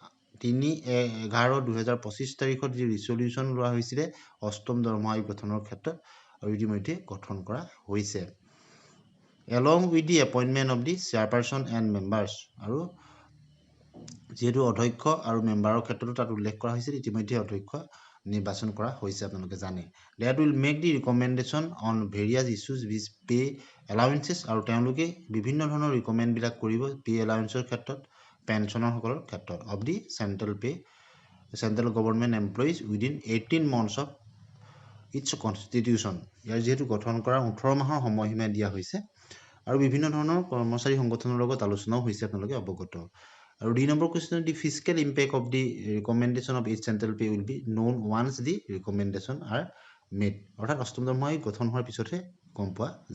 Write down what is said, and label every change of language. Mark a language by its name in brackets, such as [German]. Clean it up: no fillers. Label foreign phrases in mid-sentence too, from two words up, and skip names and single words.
[Assamese] 3/11/2025 তাৰিখত যি ৰিচলিউশ্যন লোৱা হৈছিলে অষ্টম দৰমহা আয়োগ গঠনৰ ক্ষেত্ৰত আৰু ইতিমধ্যে গঠন কৰা হৈছে [English] along with the appointment of the chairperson and members [Assamese] আৰু যেহেতু অধ্যক্ষ আৰু মেম্বাৰৰ ক্ষেত্ৰতো তাত উল্লেখ কৰা হৈছিল ইতিমধ্যে অধ্যক্ষ নিৰ্বাচন কৰা হৈছে আপোনালোকে জানে [English] that will make the recommendation on various issues with pay allowances [Assamese] আৰু তেওঁলোকে বিভিন্ন ধৰণৰ ৰিকমেণ্ডবিলাক কৰিব পে এলাউন্সৰ ক্ষেত্ৰত পেঞ্চনাৰসকলৰ ক্ষেত্ৰত [English] of the central government employees within 18 months of its constitution [Assamese] ইয়াৰ যেহেতু গঠন কৰা 18 মাহৰ সময়সীমা দিয়া হৈছে আৰু বিভিন্ন ধৰণৰ কৰ্মচাৰী সংগঠনৰ লগত আলোচনাও হৈছে আপোনালোকে অৱগত আৰু ডি নম্বৰ কুৱেশ্যন [English] the physical impact of the recommendation of 8 central pay will be known once the recommendation are made [Assamese] অৰ্থাৎ অষ্টম দৰমহা আয়োগ গঠন হোৱাৰ পিছতহে গম পোৱা